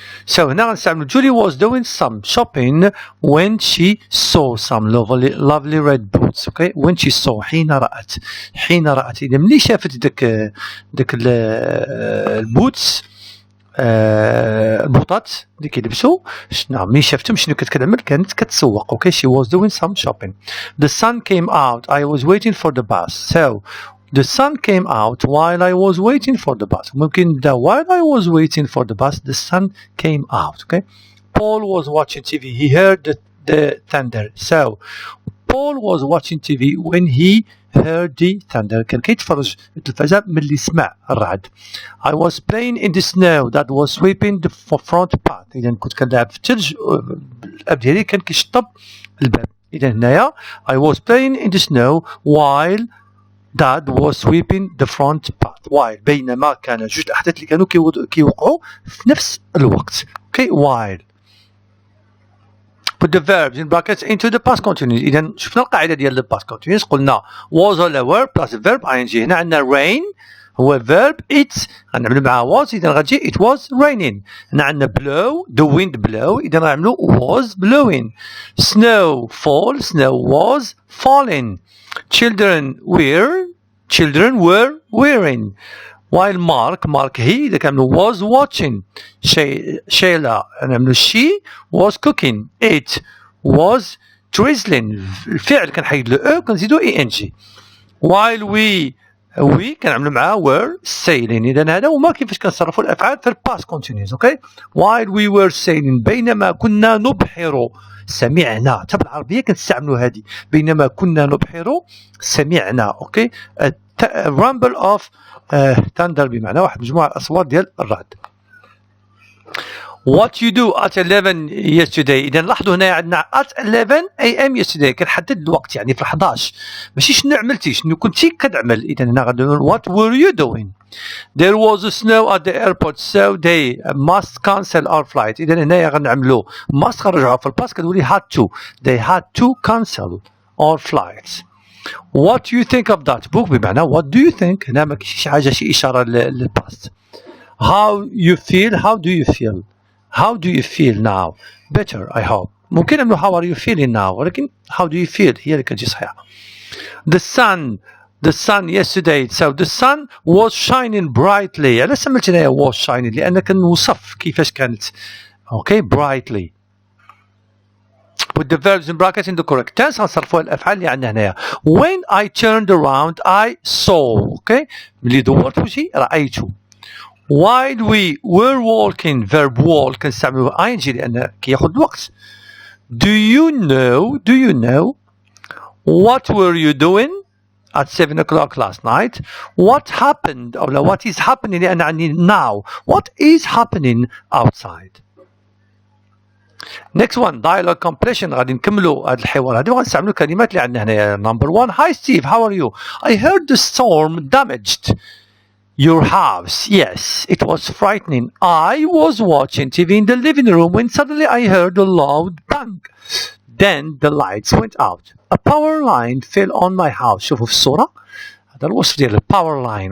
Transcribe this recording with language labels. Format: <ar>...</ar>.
<en>So</en> <ar>هنا غنستعملو</ar> <en>Julie was doing some shopping when she saw some lovely red boots. Okay. when she saw</en> <ar>حين رأت. إذا ملي شافت داك البوتس البوطات اللي كيلبسوا، شنو ملي شافتهم شنو كتعمل؟ كانت كتسوق. اوكي.</ar> <en>she was doing some shopping. The sun came out. I was waiting for the bus. So the sun came out while I was waiting for the bus.</en> <ar>ممكن نبدا</ar> <en>while I was waiting for the bus the sun came out. Okay. Paul was watching TV. He heard the thunder. So Paul was watching TV when he heard the thunder.</en> <ar>كان كيتفرج التلفازة ملي سمع الرعد.</ar> <en>I was playing in the snow that was sweeping the front path.</en> <ar>إذا كنت كنلعب في الثلج، الأب ديالي كان كيشطب الباب. إذا هنايا</ar> <en>I was playing in the snow while Dad was sweeping the front path.</en> <ar>while بينما كان جوج الأحداث اللي كانوا كيوقعوا في نفس الوقت.</ar> <en>Okay. while. Put the verbs in brackets into the past continuous.</en> <ar>إذا شفنا القاعدة ديال the past continuous. قلنا</ar> <en>was ولا were plus verb ing.</en> <ar>هنا عندنا rain هو verb.</ar> <en>it</en> <ar>غنعملو معاه</ar> <en>was.</en> <ar>إذا غتجي</ar> <en>it was raining.</en> <ar>هنا عندنا</ar> <en>blow the wind blow.</en> <ar>إذا غنعملو</ar> <en>was blowing. snow fall. snow was falling. children were wearing. while Mark</en> <ar>هي إذا كنعملو</ar> <en>was watching. Shayla</en> <ar>نعملو</ar> <en>she was cooking. it was drizzling.</en> <ar>الفعل كنحيد له او كنزيدو ing.</ar> <en>while we</en> <ar>كنعملو معاه</ar> <en>were sailing.</en> <ar>إذا هذا هما كيفاش كنصرفوا الأفعال في past continuous.</ar> <en>okay. while we were sailing</en> <ar>بينما كنا نبحر. سمعنا. حتى بالعربية كنستعملوا هذه بينما كنا نبحر سمعنا. اوكي.</ar> <en>rumble of thunder</en> <ar>بمعنى واحد مجموعة الأصوات ديال الرعد.</ar> <en>What you do at 11 yesterday.</en> <ar>إذا لاحظوا هنا عندنا at 11 a.m.</ar> <en>yesterday.</en> <ar>كنحدد الوقت يعني في 11، ماشي شنو عملتي، شنو كنتي كتعمل. إذا هنا غادي نقول</ar> <en>what were you doing. There was snow at the airport so they must cancel our flight.</en> <ar>إذا هنايا غنعملوا must غنرجعوها في الباس كتقولي had to.</ar> <en>They had to cancel our flights. What do you think of that book بمعنى what do you think.</en> <ar>هنا ما كاينش شي حاجة، شي إشارة للباست.</ar> <en>How you feel. How do you feel. how do you feel now better I hope.</en> <ar>ممكن نعملو</ar> <en>how are you feeling now ولكن how do you feel</en> <ar>هي اللي كتجي صحيحة.</ar> <en>the sun yesterday, so the sun was shining brightly.</en> <ar>علاش سميت هنايا was shining لأن كنوصف كيفاش كانت.</ar> <en>okay, brightly. Put the verbs in brackets in the correct tense.</en> <ar>غنصرفوها الأفعال اللي عندنا هنايا.</ar> <en>When I turned around I saw.</en> <ar>okay, ملي دورت وشي رأيت.</ar> <en>While we were walking, verb walk</en> <ar>كنستعملو ing لأن كياخد الوقت.</ar> <en>Do you know what were you doing at 7 o'clock last night? What happened or what is happening</en> <ar>لأن عندي</ar> <en>now. What is happening outside? Next one, dialogue completion.</en> <ar>غادي نكملوا هذا الحوار هذا وغنستعملوا الكلمات اللي عندنا هنا.</ar> <en>Number 1, hi Steve, how are you? I heard the storm damaged your house. Yes, it was frightening. I was watching TV in the living room when suddenly I heard a loud bang. Then the lights went out. A power line fell on my house.</en> <ar>شوفوا في الصورة هذا الوصف ديال power line.</ar>